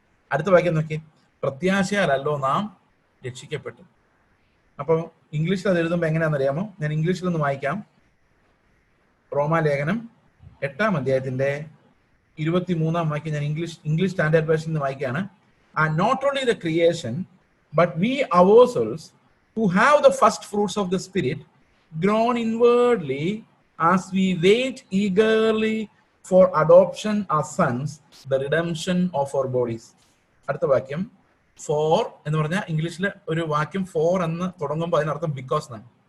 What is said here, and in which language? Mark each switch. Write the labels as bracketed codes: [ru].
[ml] അടുത്ത വാക്യം നോക്കി, പ്രത്യാശയാലല്ലോ നാം രക്ഷിക്കപ്പെട്ടു. അപ്പൊ ഇംഗ്ലീഷിൽ അത് എഴുതുമ്പോൾ എങ്ങനെയാണെന്നറിയാമോ? ഞാൻ ഇംഗ്ലീഷിൽ ഒന്ന് വായിക്കാം. റോമാലേഖനം 8-ാം അധ്യായത്തിന്റെ 23-ാം വാക്യം ഞാൻ ഇംഗ്ലീഷ് സ്റ്റാൻഡേർഡ് വേർഷൻ നിന്ന് വായിക്കുകയാണ്. [en] And not only the creation, but we ourselves who have the first fruits of the Spirit groan inwardly as we wait eagerly for adoption as sons, the redemption of our bodies. [ml] അടുത്ത വാക്യം four എന്ന് പറഞ്ഞാൽ ഇംഗ്ലീഷിൽ ഒരു വാക്യം four എന്ന് തുടങ്ങുമ്പോൾ അതിനർത്ഥം ബിക്കോസ് എന്നാണ്.